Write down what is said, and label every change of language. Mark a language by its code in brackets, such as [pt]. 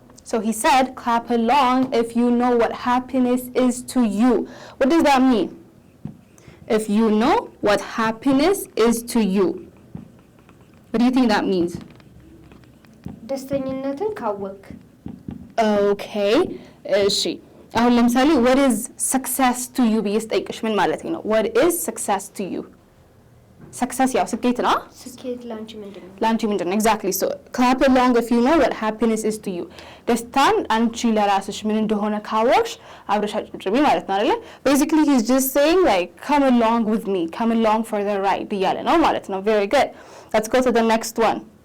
[en] So he said, clap along if you know what happiness is to you. What does that mean? If you know what happiness is to you. What do you think that means? [am] ደስተኝነትን ካወቅ [en] Okay. [am] እሺ አሁን ለምሳሌ what is success to you ብዬ ስጠይቅሽ ምን ማለት ነው? [en] What is success to you? Success ያው ስኬት ነው? [am] ስኬት ላንቺ ምንድነው? ላንቺ ምንድነው? Exactly. [en] So clap along if you know what happiness is to you. [am] ደስታን አንቺ ለራስሽ ምን እንደሆነ ካወቅሽ አብረሽ አጭብጭቢ ማለት ነው አይደል? [en] Basically he's just saying like come along with me, come along for the ride እያለ ነው ማለት ነው. Very good. Let's go to the next one.